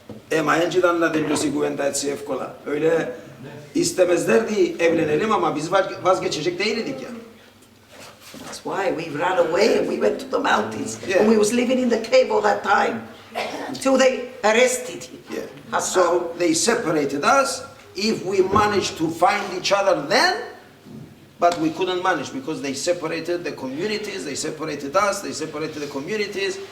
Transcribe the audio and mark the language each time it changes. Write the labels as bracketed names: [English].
[Turkish] Emayenciden de devlisi güvende etsiyef kola. Öyle istemezlerdi evlenelim ama biz vazgeçecek değildik ya. [English] That's why we ran away and we went to the mountains. Yeah. And we was living in the cave all that time until they arrested him. Yeah. Hasan. So they separated us. If we managed to find each other then, but we couldn't manage because they separated the communities, they separated us, they separated the communities.